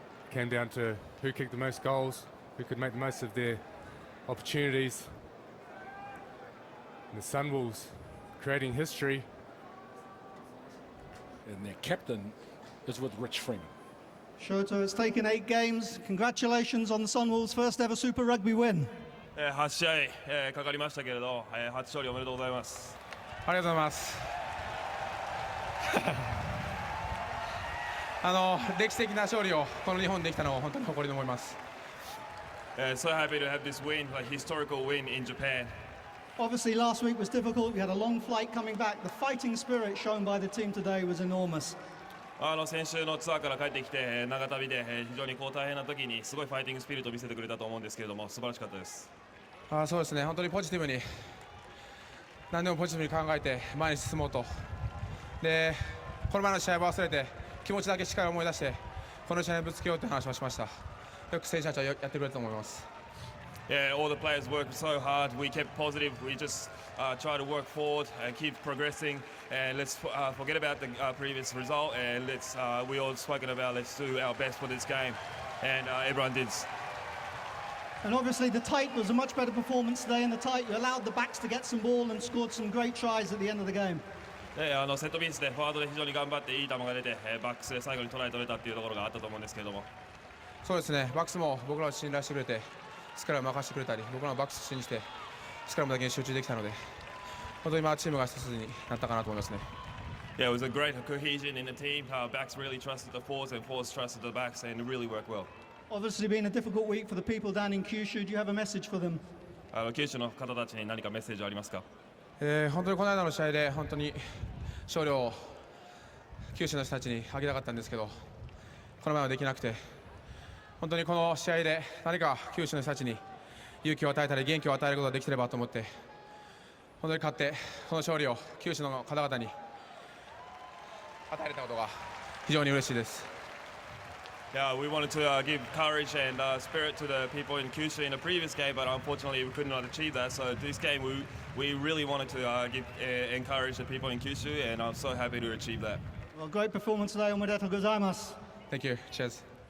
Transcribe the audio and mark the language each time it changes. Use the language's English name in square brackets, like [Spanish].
[English] Came down to who kicked the most goals, who could make the most of their opportunities. And the Sunwolves creating history. And their captain is with Rich Freeman. Shota, it's taken 8 games. Congratulations on the Sunwolves' first ever Super Rugby win. [Japanese] 8試合かかりましたけれど、初勝利おめでとうございます。ありがとうございます。歴史的な勝利をこの日本でできたのを本当に誇りに思います。 [English] So happy to have this win, a historical win in Japan. Obviously, last week was difficult. We had a long flight coming back. The fighting spirit shown by the team today was enormous. [Japanese] 先週のツアーから帰ってきて長旅で非常に大変な時にすごいファイティングスピリットを見せてくれたと思うんですけれども、素晴らしかったです。そうですね、本当にポジティブに何でもポジティブに考えて前に進もうと。で、この前の試合を忘れて気持ちだけしっかり思い出してこの試合にぶつけようという話をしました。よく選手たちはやってくれたと思います。 [English] Yeah, all the players worked so hard. We kept positive. We just try to work forward and keep progressing. And let's forget about the previous result. And we all spoken about let's do our best for this game. And everyone did. And obviously the tight was a much better performance today in the tight. You allowed the backs to get some ball and scored some great tries at the end of the game. [Japanese] セットピースでフォワードで非常に頑張っていい球が出てバックスで最後にトライ取れたっていうところがあったと思うんですけれども。そうですね、バックスも僕らを信頼してくれてスクラム任せてくれたり、僕らのバックス信じてスクラムだけに集中できたので、本当に今チームが一つになったかなと思いますね。 [English] Yeah, it was a great cohesion in the team. Backs really trusted the forwards and forwards trusted the backs, and it really worked well. Obviously, been a difficult week for the people down in Kyushu. Do you have a message for them? [Japanese] 九州の方たちに何かメッセージありますか？本当にこの間の試合で本当に勝利を九州の人たちにあげたかったんですけど、この前はできなくて、本当にこの試合で何か九州の人たちに勇気を与えたり元気を与えることができればと思って、本当に勝ってこの勝利を九州の方々に与えれたことが非常に嬉しいです。 [English] Yeah, we wanted to give courage and spirit to the people in Kyushu in the previous game, but unfortunately we could not achieve that. So this game we really wanted to encourage the people in Kyushu, and I'm so happy to achieve that. Well, great performance today. [Japanese] Omedetou gozaimasu. [English] Thank you. Cheers.